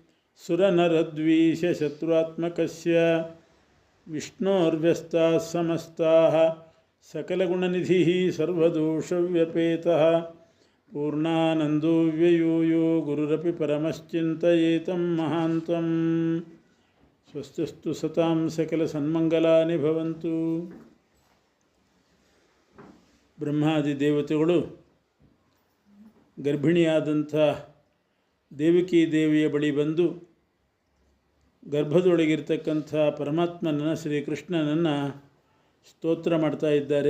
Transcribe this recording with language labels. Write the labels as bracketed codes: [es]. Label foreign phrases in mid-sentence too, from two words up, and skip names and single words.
[sa] सुरनरद्वीषशत्रुत्मकस्य विष्णोर्व्यस्ताः समस्ताः सकलगुणनिधिः सर्वदोषव्यपेतः पूर्णानन्दो व्ययो यो गुरुरपि परमश्चिन्तयेतं महान्तं. स्वस्तिस्तु सतां सकल सन्मङ्गलानि भवन्तु. [kn] ಬ್ರಹ್ಮಾದಿ ದೇವತೆಗಳು ಗರ್ಭಿಣಿಯಾದಂಥ ದೇವಕಿ ದೇವಿಯ ಬಳಿ ಬಂದು ಗರ್ಭದೊಳಗಿರ್ತಕ್ಕಂಥ ಪರಮಾತ್ಮನನ್ನು ಶ್ರೀಕೃಷ್ಣನನ್ನು ಸ್ತೋತ್ರ ಮಾಡ್ತಾ ಇದ್ದಾರೆ.